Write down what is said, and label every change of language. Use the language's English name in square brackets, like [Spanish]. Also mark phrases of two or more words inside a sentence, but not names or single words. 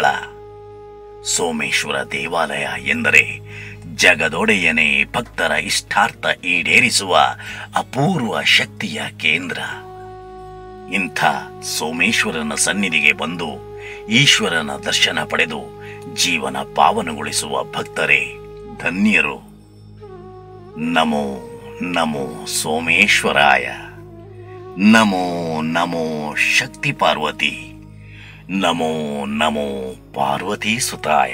[Kannada] ಸೋಮೇಶ್ವರ ದೇವಾಲಯ ಎಂದರೆ ಜಗದೊಡೆಯನೇ ಭಕ್ತರ ಇಷ್ಟಾರ್ಥ ಈಡೇರಿಸುವ ಅಪೂರ್ವ ಶಕ್ತಿಯ ಕೇಂದ್ರ. ಇಂಥ ಸೋಮೇಶ್ವರನ ಸನ್ನಿಧಿಗೆ ಬಂದು ಈಶ್ವರನ ದರ್ಶನ ಪಡೆದು ಜೀವನ ಪಾವನಗೊಳಿಸುವ ಭಕ್ತರೇ ಧನ್ಯರು. [Sanskrit] ನಮೋ ನಮೋ ಸೋಮೇಶ್ವರಾಯ. ನಮೋ ನಮೋ ಶಕ್ತಿ ಪಾರ್ವತಿ. ನಮೋ ನಮೋ ಪಾರ್ವತಿ ಸುತಾಯ.